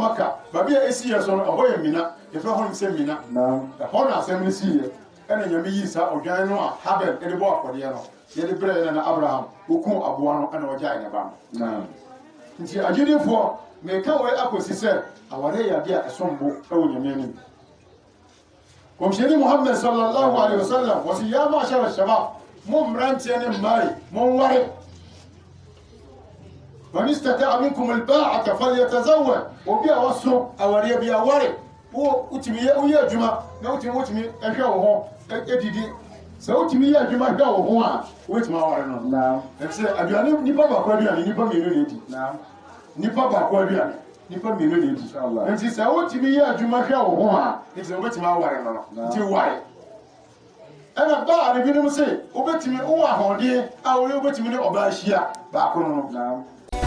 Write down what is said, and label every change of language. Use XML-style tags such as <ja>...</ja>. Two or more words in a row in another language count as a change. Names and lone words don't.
<ak>Maka baabi a esi yɛ so no ɛhɔ yɛ Mina yɛfrɛ hɔ no sɛ Mina ɛhɔ na asɛm no si yɛ ɛna nyame yi saa ɔdwan no a Habel ɛde bɔ afɔdeɛ no yɛde brɛ yɛn na Abraham oku aboa no ɛna ɔgyae ne ba no nti agyidifoɔ meka wɔ akɔsi sɛ aware yɛ ade a ɛsom bo ɛwɔ nyame anim Kɔmhyɛni Muhammad</ak> <ar>صلى الله عليه وسلم</ar> <ak>wɔsi</ak> <ar>يا معشر الشباب</ar> <ak>mo mmeranteɛ ne mmare monware</ak> <ar>من استطاع منكم الباءة فليتزوج</ar> <ak>obi a wɔso awareɛ bi aware wotumi woyɛ adwuma na wotumi ɛhwɛ wo ho ɛdidi sɛ wotumi yɛ adwuma hwɛ wo ho a wotumi aware no ɛsɛ aduane nipa baako aduane nipa mmienu na edi nipa baako aduane nipa mmienu na edi nti sɛ wotumi yɛ adwuma hwɛ wo ho a nti wobɛtumi aware no nti ware ɛna baa ne binom sɛ wobɛtumi wowɔ ahoɔden a wobɛtumi ne ɔbaa hyia baako no</ak>